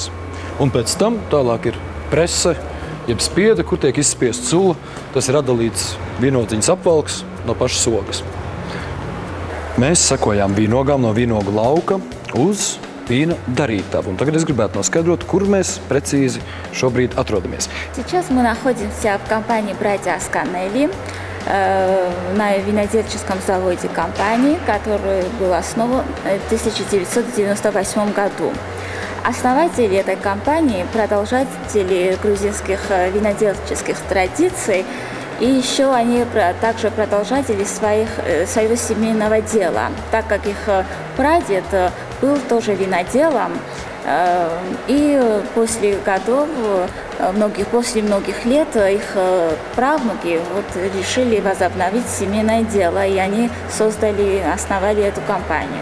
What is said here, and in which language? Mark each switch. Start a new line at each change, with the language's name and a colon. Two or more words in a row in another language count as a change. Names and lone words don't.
Latvian: Un pēc tam tālāk ir prese, jeb spiede, kur tiek izspiest sula. Tas ir atdalīts vīnodziņas apvalks no pašas ogas. Mēs sekojām vīnogām no vīnogu lauka uz vīna darītavu. Un tagad es gribētu noskaidрot, kur mēs precīzi šobrīд atrodamies.
Russian: Сейчас мы находимся в компании «Братья Асканелли», на винодельческом заводе компании, который был основан в 1998 году. Основатели этой компании, продолжатели грузинских винодельческих традиций, и еще они также продолжатели своего семейного дела, так как их прадед был тоже виноделом, и после многих лет их правнуки решили возобновить семейное дело, и они основали эту компанию.